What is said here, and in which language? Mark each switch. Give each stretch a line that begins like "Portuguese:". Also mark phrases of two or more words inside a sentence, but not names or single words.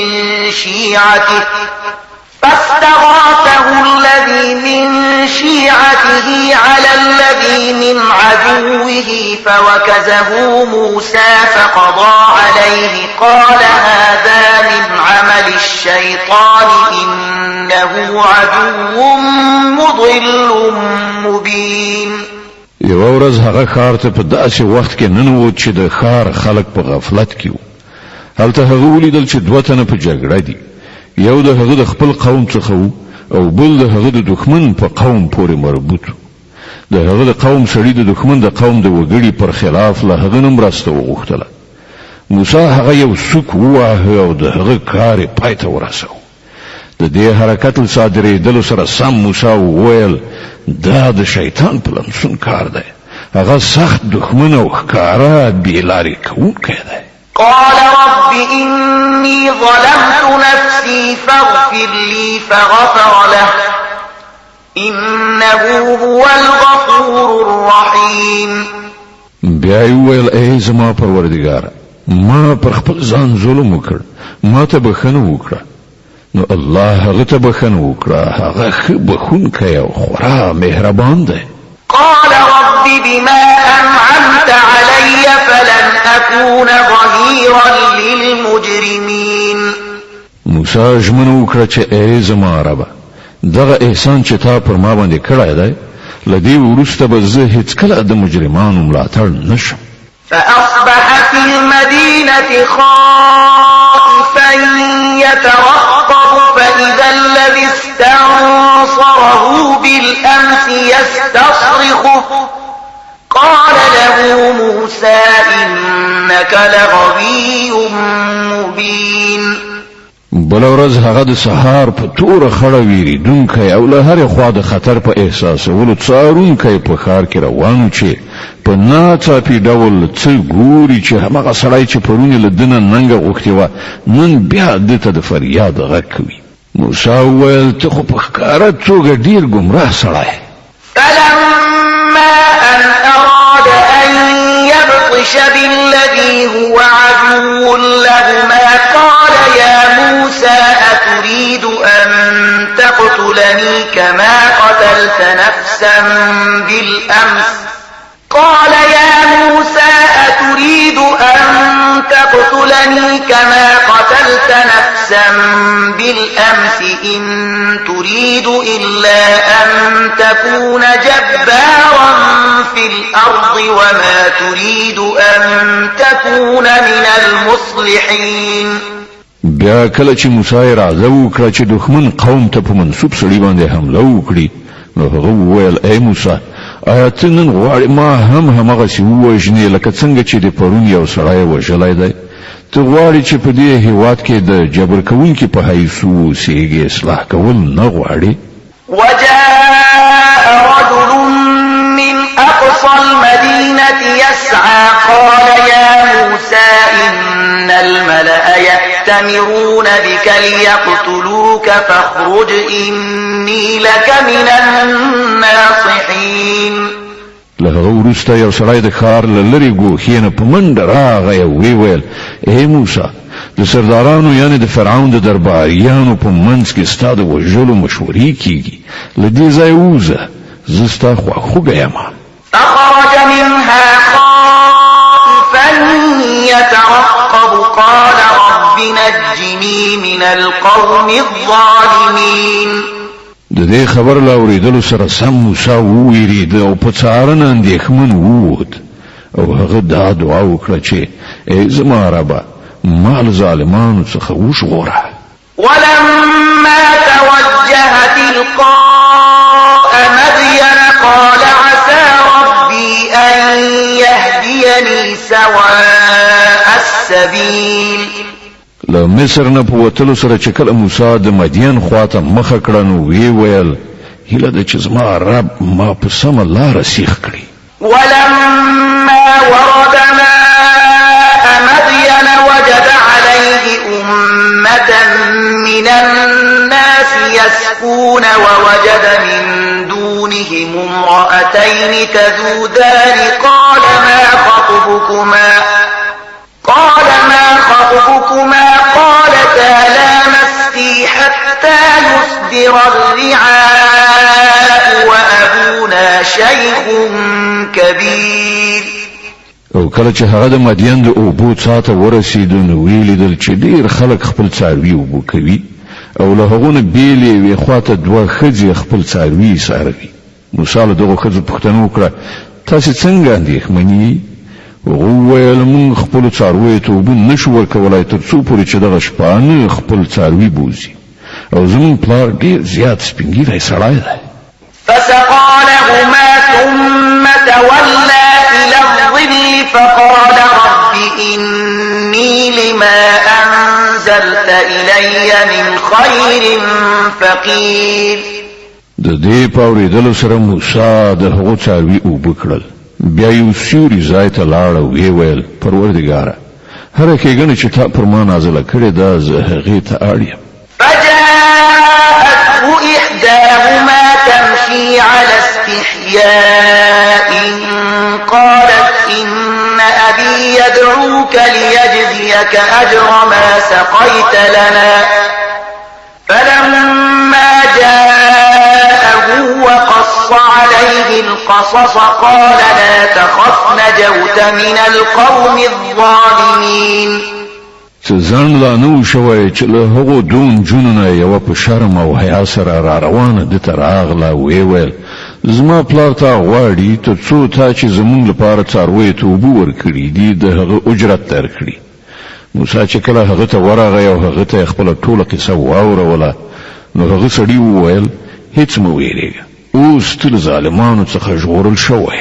Arabic: من شيعته على الذي من عدوه فوكزه موسى فقضى عليه قال هذا من عمل الشيطان إنه عدو مضل مبين.
Pashto: یو ورځ هغه ښار ته په داسې وخت کې ننوت چې د ښار خلک په غفلت کې وو. هلته هغه ولیدل چې دوه تنه په جګړه دي. یو د هغه د خپل قوم څخه وو او بل د هغه د دښمن په قوم پورې مربوط. د هغه د قوم سړي د دښمن د قوم د وګړي پر خلاف له هغه نه مرسته وغوښتله. موسی هغه یو سوک وواهه او د هغه کار یې پای ته ورساوه. د دې حرکت له صادرېدلو سره سم موسی وویل دا د شیطان په لمسون کار دی. هغه سخت دښمن او ښکاره بېلارې کوونکی دی.
Arabic: قال رب إني ظلمت نفسي فاغفر لي فغفر له إنه هو الغفور الرحيم.
Pashto: بیا یې وویل ای زما پروردګاره ما پر خپل ځان ظلم وکړ ما ته بخښنه وکړه نو الله هغه ته بخښنه وکړه هغه ښه بخښونکی او خورا مهربان دی.
Arabic: قال رب بما أنعمت علي فلن أكون ظهيرا للمجرمين.
Pashto: موسی ژمنه وکړه چې ای زما ربه دغه احسان چې تا پر ما باندې کړی دی له دې وروسته به زه هیڅکله د مجرمانو ملاتړ نشم.
Arabic: فأصبح في المدينة خائفا يترقب فإذا الذي استنصره بالأمس يستصرخه قال له موسى إنك لغوي مبين.
Pashto: بل ورځ هغه د سهار په توره خړه ویریدونکی او له هرې خوا د خطر په احساسولو څارونکی په ښار کې روان و چې په ناڅاپي ډول څه ګوري چې هماغه سړی چې پرون یې له ده نه ننګه غوښتې وه نن بیا ده ته د فریاد غږ کوي. موسی وویل ته خو په ښکاره توګه ډېر ګمراه سړی.
Arabic: فلما أن أراد أن يبطش بالذي هو عدو لهما قال يا موسى أتريد أن تقتلني كما قتلت نفسا بالأمس قال يا موسى أتريد أن تقتلني كما قتلت نفسا بالأمس إن تريد إلا أن تكون جبارا في الأرض وما تريد أن تكون من المصلحين.
Pashto: بیا کله چې موسی اراده وکړه چې دښمن قوم ته په منسوب سړي باندې حمله وکړي نو هغه وویل ای موسی آیا ته نن غواړې ما هم همغسې ووژنې لکه څنګه چې د پرون یو سړی وژلی دی ته غواړې چې په دې هېواد کې د جبر کوونکي په حیث اوسېږې اصلاح کول نه غواړې
Arabic: وجاء رجل من أقصى المدينة يسعى قال يا موسى إن الملأ يأتمرون بك ليقتلوك فاخرج إني لك من الناصحين
Pashto: له هغه وروسته یو سړی د ښار له لرې ګوښې نه په منډه راغی او ویې ویل ای موسی د سردارانو یعنې د فرعون د درباریانو په منځ کې ستا د وژلو مشورې کیږي له دې ځایه ووځه زه ستا خواخوږی یم
Arabic: فخرج منها خائفا يترقب قال رب نجني من القوم الظالمين
Pashto: د دې خبر لا اورېدلو سره سم موسی وویرېده او په څارنه اندېښمن ووت او هغه دا دعا وکړه چې ای زما ربه ما له ظالمانو څخه وژغوره
Arabic: ولما توجه تلقاء مدين قال عسى ربي أن يهديني سواء السبيل
Pashto: له مصر نه په وتلو سره چې کله موسی د مدین خواته مخه کړه نو وی ویل هیله ده چې زما رب ما په سمه لاره سیخ کړي
Arabic: ولما ورد ماء مدين وجد عليه أمة من الناس يسقون ووجد من دونهم امرأتين تذودان قال ما خطبكما قالتا لا نسقي حتى يصدر الرعاء وأبونا شيخ كبير
Pashto: او کله چې هغه د مدین د اوبو څا ته ورسېدو نو ویې لیدل چې ډېر خلک خپل څاروي اوبه کوي او له هغو نه بېل یوې خواته دوه ښځې خپل څاروي څاروي موسی له دغو ښځو پوښتنه وکړه تاسې څنګه اندېښمنې هغه وویل موږ خپلو څارویو ته اوبه نشو ورکولی تر څو پورې چې دغه شپانه خپل څاروي بوځي او زموږ پلار ډېر زیات سپین ږیری سړی دی
Arabic: فسقى لهما ثم تولى إلى الظل فقال رب إني لما أنزلت إلي من خير فقير
Pashto: د دې په اورېدلو سره موسی د هغو څاروي اوبه کړل بیا یو سیوري ځای ته لاړ او ویې ویل پروردګاره هره ښېګڼه چې تا پر ما نازله کړې ده زه هغې ته اړ یم
Arabic: فجاءته إحداهما تمشي على استحياء قالت إن أبي يدعوك ليجزيك أجر ما سقيت لنا فلما جاءه وقص عليه القصص قال لا تخف نجوت من القوم الظالمين
Pashto: چې ځان لا نه شوی چې له هغو دوه نجونو نه یوه په شرم او حیا سره را روانه ده ته راغله ویې ویل زما پلار تا غواړي تر څو تا چې زموږ لپاره څارویو ته اوبه ورکړي دي د هغه اجرت درکړي موسی چې کله هغه ته ورغی او هغه ته خپله ټوله قصه واوروله نو هغه سړي وویل هیڅ مه ویرېږه اوس ته له ظالمانو څخه ژغورل شوی